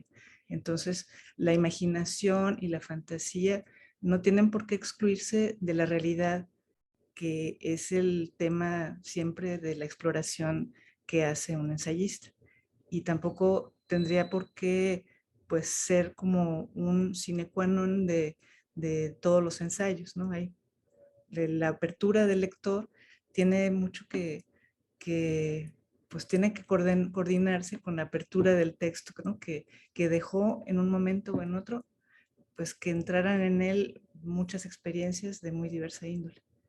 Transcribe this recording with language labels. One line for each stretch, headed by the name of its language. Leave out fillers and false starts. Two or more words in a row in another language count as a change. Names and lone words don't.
Spanish: Entonces, la imaginación y la fantasía no tienen por qué excluirse de la realidad, que es el tema siempre de la exploración que hace un ensayista. Y tampoco tendría por qué pues ser como un
Latin: sine qua non
Spanish: de todos los ensayos, ¿no? La apertura del lector tiene mucho que pues tiene que coordinarse con la apertura del texto, ¿no? Que dejó en un momento o en otro, pues que entraran en él muchas experiencias de muy diversa índole.